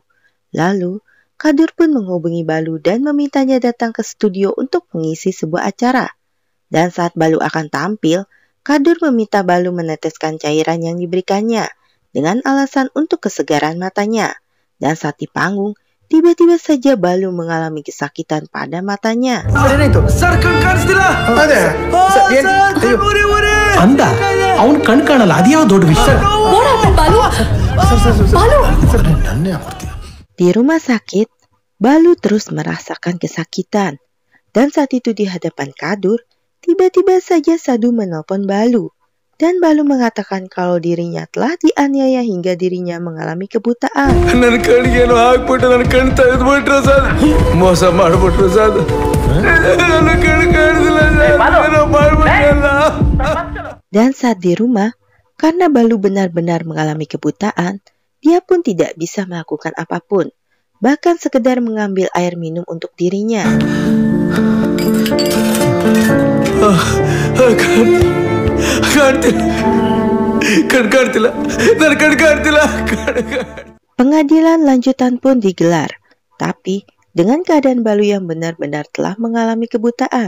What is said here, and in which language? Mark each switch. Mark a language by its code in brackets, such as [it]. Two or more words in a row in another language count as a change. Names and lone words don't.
[id] Lalu, Kadur pun menghubungi Balu dan memintanya datang ke studio untuk mengisi sebuah acara. Dan saat Balu akan tampil, Kadur meminta Balu meneteskan cairan yang diberikannya dengan alasan untuk kesegaran matanya. Dan saat di panggung, tiba-tiba saja Balu mengalami kesakitan pada matanya. [kn] ಅಂದ ಅವನ್ ಕಣ್ ಕಾಣಲ್ಲ ಅದ್ಯಾವ ದೊಡ್ಡ ವಿಷಯ. [id] Di rumah sakit, Balu terus merasakan kesakitan. Dan saat itu di hadapan Kadur, tiba-tiba saja Sadu menelpon Balu. Dan Balu mengatakan kalau dirinya telah dianiaya hingga dirinya mengalami kebutaan. [kn] ನನ್ನ ಕಣ್ಗೇನೋ ಹಾಕ್ಬಿಟ್ಟು ನನ್ನ ಕಣ್ ತೆಗೆದ್ಬಿಟ್ರು ಸರ್. ಮೋಸ ಮಾಡ್ಬಿಟ್ರು ಸರ್. ನನ್ನ ಕಣ್ ಕಾಣಿಸಿಲ್ಲ ಸರ್. [id] Dan saat di rumah, karena Balu benar-benar mengalami kebutaan, dia pun tidak bisa melakukan apapun, bahkan sekedar mengambil air minum untuk dirinya. Pengadilan lanjutan pun digelar, tapi dengan keadaan Balu yang benar-benar telah mengalami kebutaan.